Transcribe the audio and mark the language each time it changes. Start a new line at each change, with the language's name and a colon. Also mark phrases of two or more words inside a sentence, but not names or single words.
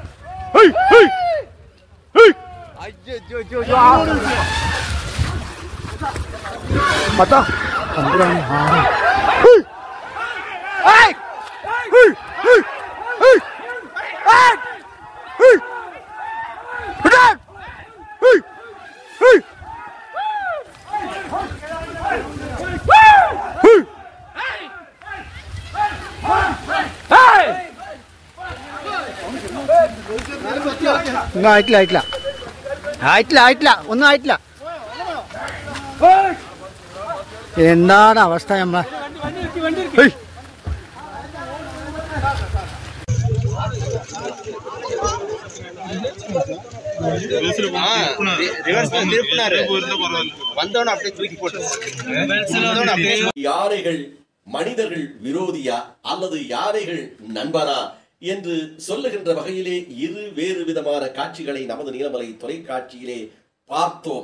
Korean: 맞다. 안그러니. 에이! 에이! 에이! 에이! 에이! 그래! 에이! 에이!
Malayalam: ആയിട്ടില്ല ഒന്നും ആയിട്ടില്ല. എന്താണ് അവസ്ഥ? നമ്മളെ
Tamil: யானைகள் மனிதர்கள் விரோதியா அல்லது யானைகள் நண்பனா என்று சொல்லுகின்ற வகையிலே இரு வேறு விதமான காட்சிகளை நமது நீலமலை தொலைக்காட்சியிலே பார்த்தோம்.